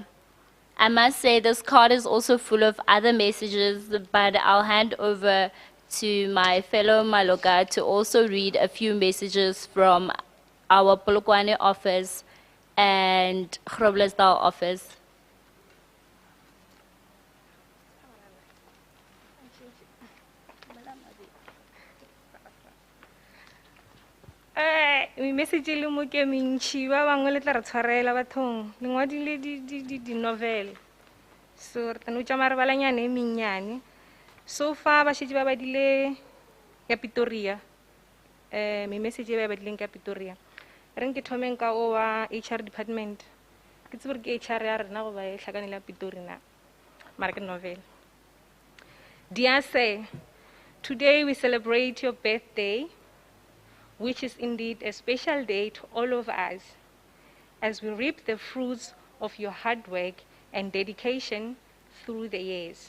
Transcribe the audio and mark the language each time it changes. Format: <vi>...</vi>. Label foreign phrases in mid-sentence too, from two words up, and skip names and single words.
<en>I must say this card is also full of other messages, but I'll hand over to my fellow Maloka to also read a few messages from our Polokwane office and Groblersdaal office.</en> <nso>Me message le mo ke mentši ba bangwe le tla re tshwarela bathong le ngwadile di-novel so re tla no tša marebalanyane e mennyane so far ba šetše ba badile ka Pretoria me message e ba badileng ka Pretoria reng ke thomeng ka o wa</nso> <en>HR department</en> <nso>ke tsebe ke HR ya rena go ba e hlakanela Pretoria na mara ke novel.</nso> <en>Dear sir, today we celebrate your birthday, which is indeed a special day to all of us, as we reap the fruits of your hard work and dedication through the years.</en>